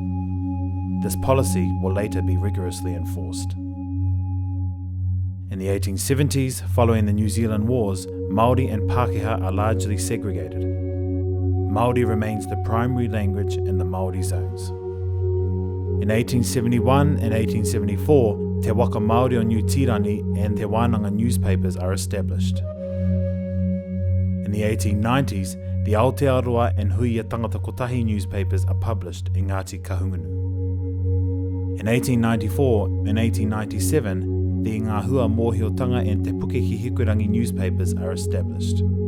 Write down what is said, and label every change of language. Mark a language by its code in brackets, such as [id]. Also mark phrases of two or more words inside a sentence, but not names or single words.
[en] This policy will later be rigorously enforced. In the 1870s, following the New Zealand Wars, Māori and Pākehā are largely segregated. Māori remains the primary language in the Māori zones. In 1871 and 1874, Te Waka Māori o New Tirani and Te Wānanga newspapers are established. In the 1890s, the Aotearoa and Huia Tangata Kotahi newspapers are published in Ngati Kahungunu. In 1894 and 1897, the Ngāhua Mōhiotanga and Te Pukehi Hikurangi newspapers are established.